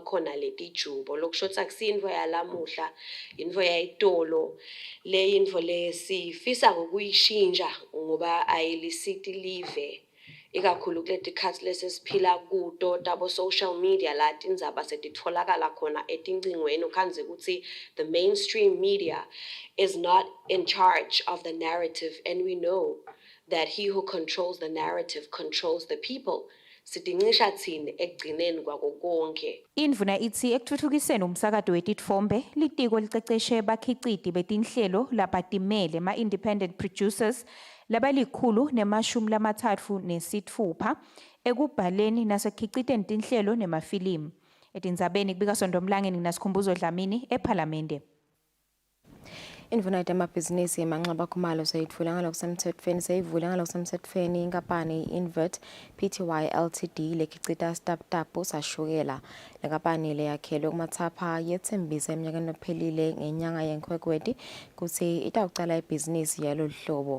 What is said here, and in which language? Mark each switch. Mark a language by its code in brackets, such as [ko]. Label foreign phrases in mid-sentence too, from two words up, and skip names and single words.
[ss] khona letijubo lokushotha kusindvo yalamuhla indvo yayitolo le indvo lesifisa ngokuyishintsha ngoba ayilisiti live ikakhulu kuletikhathi lesesiphila kuto tabo [en] social media [ss] la tindzaba setitfolakala khona etincingweni ukhanze ukuthi [en] the mainstream media is not in charge of the narrative, and we know that he who controls the narrative controls the people. [ss] Sidingisha thini ekugcineni kwako konke. Indvuna ithi ekuthuthukiseni umsakazo wetitfombe litiko liceceshe bakhiciti betinhlelo labatimele ma- [en] independent producers [ss] labalikhulu nemashumi lamathatfu nesitfupha ekubhaleni nasekukhiciteni tinhlelo nemafilimu. Etindzabeni kubika Sondomlangeni naSikhumbuzo Dlamini ePhalamende. Indvuna yamabhizinisi emanxeba khumalo seyitfula ngalokusemthethweni seyivule ngalokusemthethweni inkampani Invert Pty Ltd lekhicita startup sashukela lenkampani leyakhelwe kumathapha yethembisa eminyakeni ophelile ngenyanga yeNkhwekhweti kuthi itawucala ibhizinisi yalolu hlobo.